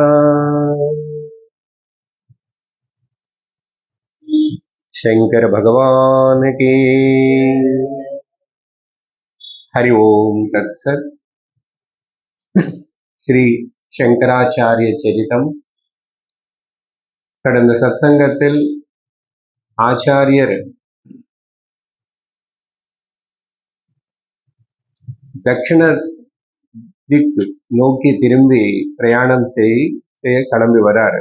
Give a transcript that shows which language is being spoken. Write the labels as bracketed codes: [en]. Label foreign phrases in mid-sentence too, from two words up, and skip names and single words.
[hi] शंकर भगवान की हरि ओम तत्सत। [ta] श्री शंकराचार्य चरितम கடந்த சத்சங்கத்தில் ஆச்சாரியர் தட்சிண திக்கு நோக்கி திரும்பி பிரயாணம் செய்ய கிளம்பி வராரு.